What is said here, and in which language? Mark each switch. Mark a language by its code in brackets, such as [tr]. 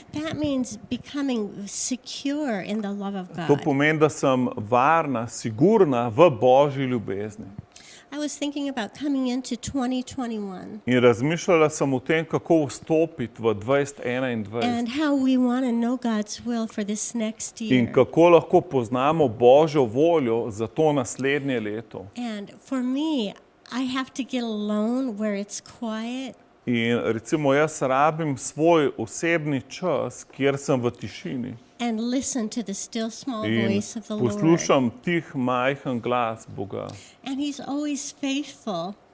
[en] That means becoming secure in the love of [sl] To [en] God. [sl] pomeni, da sem varna, sigurna v Božji ljubezni. [en] I was thinking about coming into 2021 [sl] In razmišljala sem o tem, kako vstopiti v 2021 [en] and how we want to know God's will for this next [sl] in [en] year. [sl] kako lahko poznamo Božjo voljo za to naslednje leto. [en] And for me, I have to get alone where it's quiet [sl] In recimo jaz rabim svoj osebni čas, kjer sem v tišini [en] and listen to the still small [sl] in [en] voice of the Lord. [sl] poslušam tih majhen glas Boga. [en] And He's always faithful